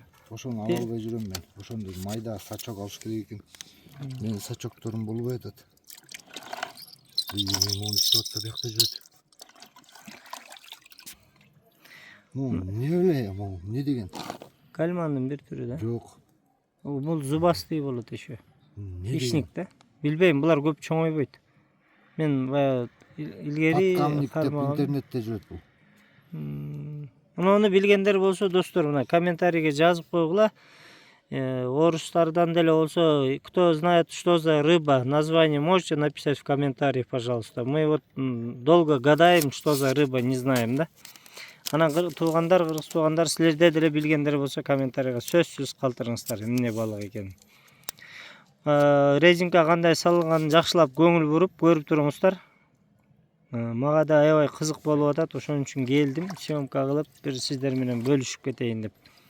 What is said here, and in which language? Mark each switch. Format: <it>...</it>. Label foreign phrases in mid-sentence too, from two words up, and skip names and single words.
<ky>Ошону ала албай жүрөм мен. Ошондой майда сачок алыш керек экен. Менин сачокторум болбой атат. Мен мону иштеп атса биякта жүрөт. Не эле, не деген? Кальмандын бир түрү да. Жок. Бул зубастый болот еще. Не Хищник да. Билбейм, булар көп чоңойбойт. Мен баягы илгери кармагам интернетте жүрөт бул. Муну билгендер болсо достор, мына комментарийге жазып койгула. Орустардан деле болсо,</ky> <ru>кто знает, что за рыба, название можете написать в комментариях, пожалуйста. Мы вот долго гадаем, что за рыба, не знаем, да?</ru> <ky>Анан туугандар, кыргыз туугандар, силерде деле билгендер болсо комментарийге сөзсүз калтырыңыздар, эмне балык экенин. Резинка кандай салынганын жакшылап көңүл буруп көрүп туруңуздар. Мага да аябай кызык болуп атат, ошон үчүн келдим, съемка кылып, бир сиздер менен бөлүшүп кетейин деп.</ky>